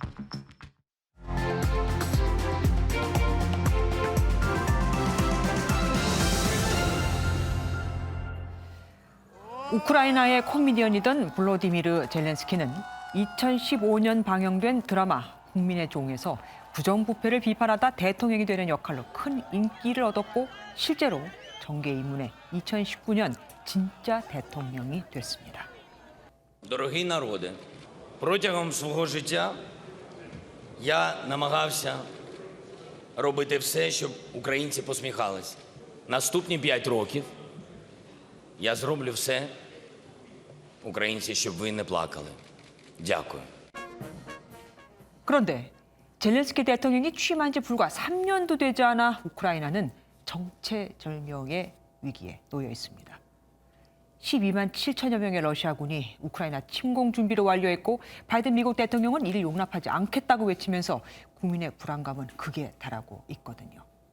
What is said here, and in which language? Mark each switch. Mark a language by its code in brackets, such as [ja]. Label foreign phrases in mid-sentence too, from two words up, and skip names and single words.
[ko] 우크라이나의 코미디언이던 볼로디미르 젤렌스키는 2015년 방영된 드라마 국민의 종에서 부정부패를 비판하다 대통령이 되는 역할로 큰 인기를 얻었고 실제로 정계 입문해 2019년 진짜 대통령이 됐습니다. [uk] Дорогі народи, протягом свого життя я намагався робити все, щоб українці посміхались. Наступні 5 років я зроблю все, українці, щоб ви не плакали. Дякую. [ko] 그런데 젤렌스키 대통령이 취임한 지 불과 3년도 되지 않아 우크라이나는 정체절명의 위기에 놓여 있습니다. 12만 7천여 명의 러시아군이 우크라이나 침공 준비를 완료했고 바이든 미국 대통령은 이를 용납하지 않겠다고 외치면서 국민의 불안감은 극에 달하고 있거든요.